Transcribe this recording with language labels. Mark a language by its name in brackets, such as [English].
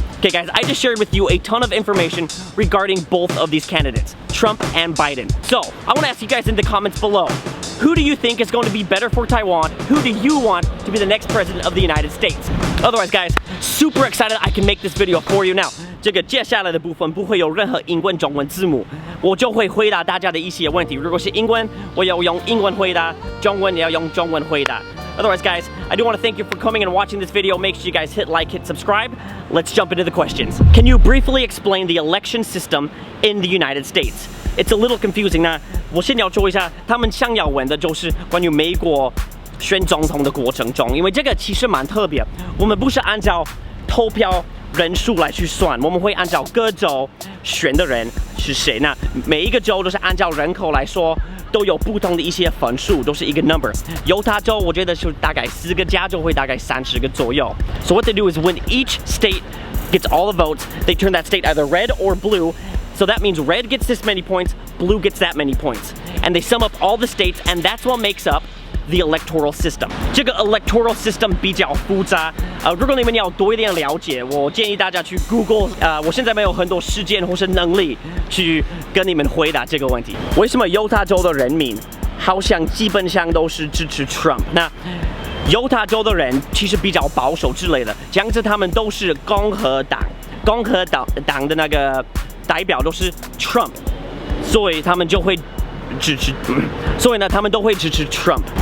[English] Okay guys, I just shared with you a ton of information regarding both of these candidates, Trump and Biden. So, I want to ask you guys in the comments below, who do you think is going to be better for Taiwan? Who do you want to be the next president of the United States? Otherwise guys, super excited I can make this video for you now. [Chinese] 这个接下来的部分不会有任何英文、中文字幕，我就会回答大家的一些问题。如果是英文，我要用英文回答；中文也要用中文回答。 [English] Otherwise, guys, I do want to thank you for coming and watching this video. Make sure you guys hit like, hit subscribe. Let's jump into the questions. Can you briefly explain the election system in the United States? It's a little confusing. [Chinese] 那我先要说一下，他们想要问的就是关于美国选总统的过程中，因为这个其实蛮特别。我们不是按照投票人数来去算，我们会按照各州选的人是谁。那每一个州都是按照人口来说，都有不同的一些分数，都是一个 number。犹他州我觉得是大概4个，加州会大概30个左右。 [English] So what they do is when each state gets all the votes, they turn that state either red or blue. So that means red gets this many points, blue gets that many points. And they sum up all the states, and that's what makes up the electoral system. [Chinese] 这个 electoral system 比较复杂，如果你们要多一点了解，我建议大家去 Google。我现在没有很多时间或是能力去跟你们回答这个问题。为什么犹他州的人民好像基本上都是支持 Trump？那犹他州的人其实比较保守之类的，这样子他们都是共和党的那个代表都是 Trump， 所以他们就会支持，所以呢，他们都会支持 Trump。